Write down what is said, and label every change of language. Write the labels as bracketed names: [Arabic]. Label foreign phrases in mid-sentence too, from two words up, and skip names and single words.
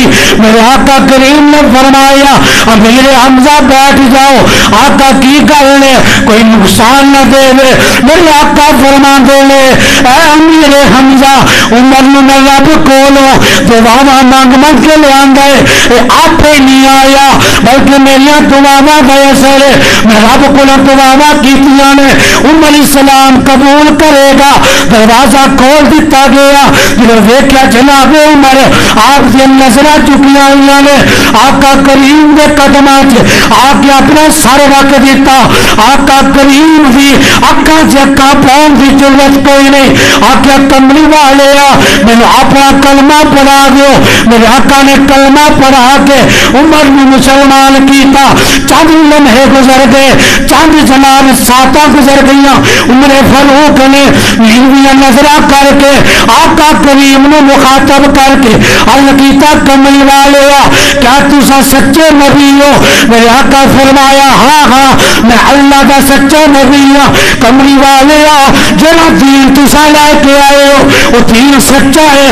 [Urdu] میرے آقا کریم نے فرمایا امیر حمزہ بیٹھ جاؤ، [Punjabi] آقا کی گل ہے کوئی نقصان نہ دے لے۔ میرے آقا فرما دے لے اے امیر حمزہ عمر نے رب کولوں دعاواں مانگ مانگ کے لے آندا ہے، آپ ہی نہیں آیا بلکہ میری دعاواں کا اثر ہے، میں رب کو دعاواں کیتیاں نے، عمر اسلام قبول کرے گا۔ دروازہ کھول دیتا گیا، جب ویکھیا جناب عمر آپ کی نظراں چکیاں ہوئی نے، آقا کریم دے قدماں چ آ کے اپنا سر رکھ دیتا۔ آقا کریم دی اکھاں چ اکھاں پاؤں دی ضرورت کوئی نہیں، آقا کملی والے مینوں اپنا کلمہ پڑھا دیو۔ میرے آقا نے کلمہ پڑھا کے عمر نے مسلمان کیتا۔ چند لمحے گزر گئے، چند جناب ساتاں گزر گئیاں، عمر فاروق نے نیویاں نظراں کر کے آقا کریم نے مخاطب کر کے عرض کیتا کملی والے کیا تسا سچے نبی ہو؟ [Urdu] میرے آقا فرمایا ہاں ہاں میں اللہ کا سچا نبی ہوں۔ [Punjabi] کملی والے جڑا دین تسا لے کے آئے ہو وہ دین سچا ہے۔